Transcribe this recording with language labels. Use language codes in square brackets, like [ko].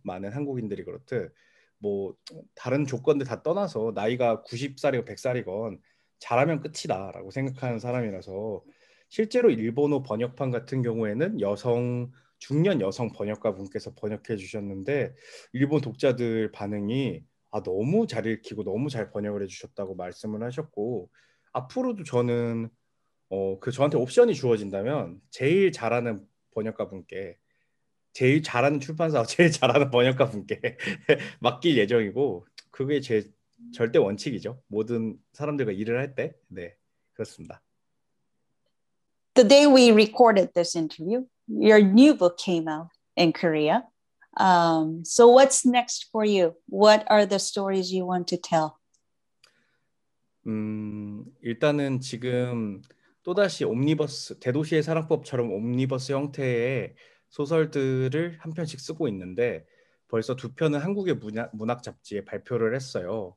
[ko] 많은 한국인들이 그렇듯 뭐 다른 조건들 다 떠나서 나이가 90살이건 100살이건 잘하면 끝이다라고 생각하는 사람이라서 실제로 일본어 번역판 같은 경우에는 중년 여성 번역가 분께서 번역해 주셨는데 일본 독자들 반응이 너무 잘 읽히고 너무 잘 번역을 해주셨다고 말씀을 하셨고 앞으로도 저는 저한테 옵션이 주어진다면 제일 잘하는 번역가 분께 제일 잘하는 출판사 제일 잘하는 번역가 분께 맡길 예정이고 그게 제 절대 원칙이죠. 모든 사람들과 일을 할 때. 네, 그렇습니다. [en] The day we recorded this interview, your new book came out in Korea. So what's next for you? What are the stories you want to tell? [ko] 일단은 지금 또다시 옴니버스, 대도시의 사랑법처럼 옴니버스 형태의 소설들을 한 편씩 쓰고 있는데 벌써 2편은 한국의 문학 잡지에 발표를 했어요.